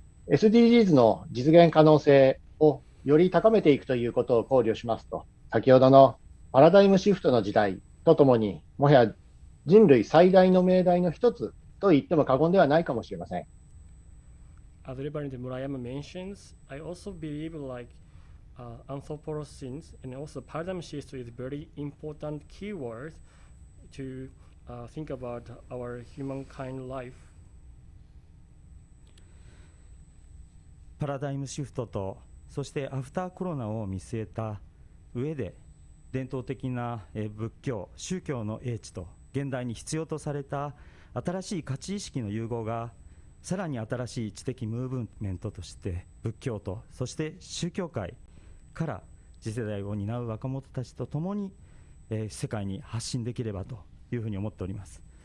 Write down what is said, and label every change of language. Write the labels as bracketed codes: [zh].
[ja] SDGs の実現可能性をより高めていくということを考慮しますと、先ほどのパラダイムシフトの時代とともに、もはや人類最大の命題の一つと言っても過言ではないかもしれません。 [en] As Rev. Murayama mentions, I also believe Anthropocene and also paradigm shift is very important keyword to think about our humankind life. [ja] パラダイムシフトと、そしてアフターコロナを見据えた上で、伝統的な仏教、宗教の英知と現代に必要とされた新しい価値意識の融合が、さらに新しい知的ムーブメントとして仏教と、そして宗教界から次世代を担う若者たちとともに、世界に発信できればというふうに思っております。